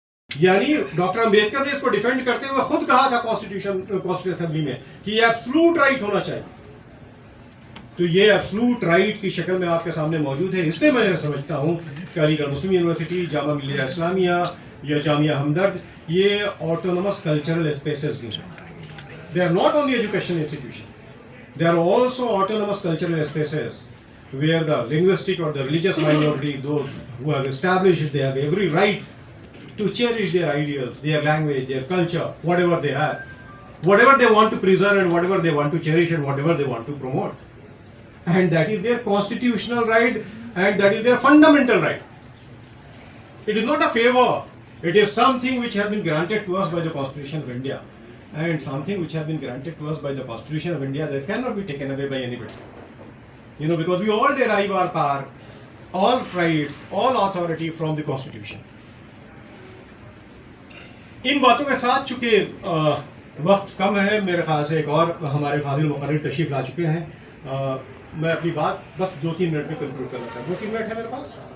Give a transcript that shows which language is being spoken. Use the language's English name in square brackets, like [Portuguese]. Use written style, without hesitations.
[Urdu] یعنی ڈاکٹر امبیڈکر نے اس کو ڈیفینڈ کرتے ہوئے خود کہا تھا کانسٹیٹیوشن اسمبلی میں کہ یہ ایبسلوٹ رائٹ ہونا چاہیے. تو یہ ایبسلوٹ رائٹ کی شکل میں آپ کے سامنے موجود ہے. اس لیے میں سمجھتا ہوں کہ علی گڑھ مسلم یونیورسٹی، جامعہ ملیہ اسلامیہ یا جامعہ ہمدرد یہ آٹونومس کلچرل اسپیسز بھی ہیں. [English] They are not only educational institutions, they are also autonomous cultural spaces where the linguistic or the religious minority, those who have established, they have every right to cherish their ideals, their language, their culture, whatever they have, whatever they want to preserve and whatever they want to cherish and whatever they want to promote. And that is their constitutional right and that is their fundamental right. It is not a favor. It is something which has been granted to us by the Constitution of India. And something which has been granted to us by the Constitution of India that cannot be taken away by anybody. Because we all derive our power, all rights, all authority from the Constitution. [Urdu] ان باتوں کے ساتھ چونکہ وقت کم ہے، میرے خیال سے ایک اور ہمارے فاضل مقرر تشریف لا چکے ہیں. میں اپنی بات بس 2-3 منٹ میں کنکلوڈ کرنا چاہتا ہوں. 2-3 منٹ ہے میرے پاس.